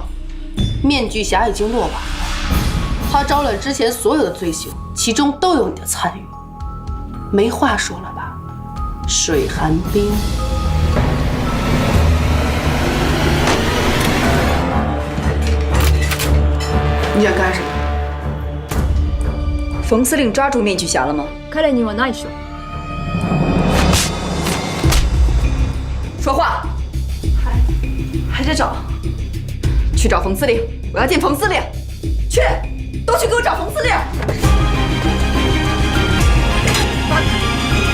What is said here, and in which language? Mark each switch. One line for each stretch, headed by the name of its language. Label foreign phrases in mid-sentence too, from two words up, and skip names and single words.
Chinese: 面具侠已经落网了，他招揽之前所有的罪行，其中都有你的参与。没话说了吧？水寒冰。你想干什么？冯司令抓住面具侠了吗？
Japanese: 彼にはないでしょ。
Chinese: 说话。还在找？去找冯司令，我要见冯司令。去，都去给我找冯司令。